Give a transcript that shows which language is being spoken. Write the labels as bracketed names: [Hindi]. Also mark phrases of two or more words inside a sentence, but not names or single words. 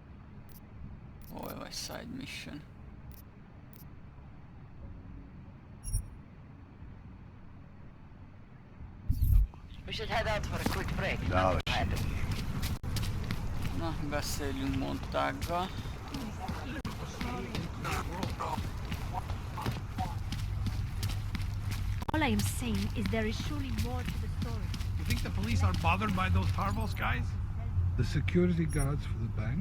[Hungarian] Hol vagy [English] side mission? should head out for a quick break. [Hungarian] Na, beszéljünk Montággal. [English] All I am saying is there is surely more to the story. You think the police are bothered by those Tarvos guys? The security guards for the bank?